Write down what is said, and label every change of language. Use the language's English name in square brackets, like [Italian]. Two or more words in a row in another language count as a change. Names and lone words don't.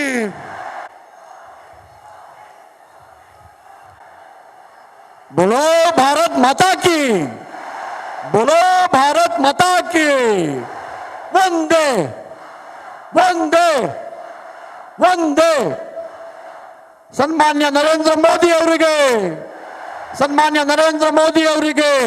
[Hindi] बोलो भारत माता की, बोलो भारत माता की। वंदे वंदे वंदे। [Kannada] ಸನ್ಮಾನ್ಯ ನರೇಂದ್ರ ಮೋದಿ ಅವರಿಗೆ, ಸನ್ಮಾನ್ಯ ನರೇಂದ್ರ ಮೋದಿ ಅವರಿಗೆ